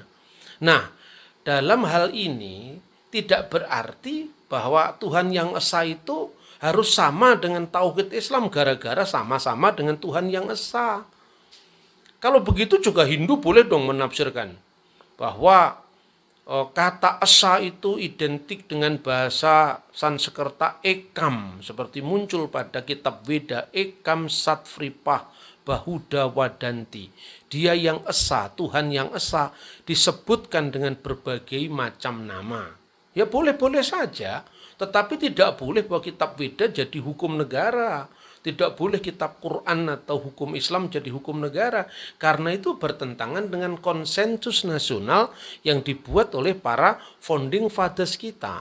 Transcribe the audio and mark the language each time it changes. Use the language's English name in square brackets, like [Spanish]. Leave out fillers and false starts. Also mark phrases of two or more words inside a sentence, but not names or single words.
[Indonesian] Nah, dalam hal ini tidak berarti bahwa Tuhan yang esa itu harus sama dengan tauhid Islam gara-gara sama-sama dengan Tuhan yang esa. Kalau begitu juga Hindu boleh dong menafsirkan bahwa kata esa itu identik dengan bahasa Sanskerta ekam, seperti muncul pada kitab Weda, [Sanskrit] ekam satvripah bahuda wadanti. [Indonesian] Dia yang esa, Tuhan yang esa disebutkan dengan berbagai macam nama. Ya boleh-boleh saja, tetapi tidak boleh bahwa kitab Weda jadi hukum negara. Tidak boleh kitab Quran atau hukum Islam jadi hukum negara. Karena itu bertentangan dengan konsensus nasional yang dibuat oleh para [English] founding fathers [Indonesian] kita.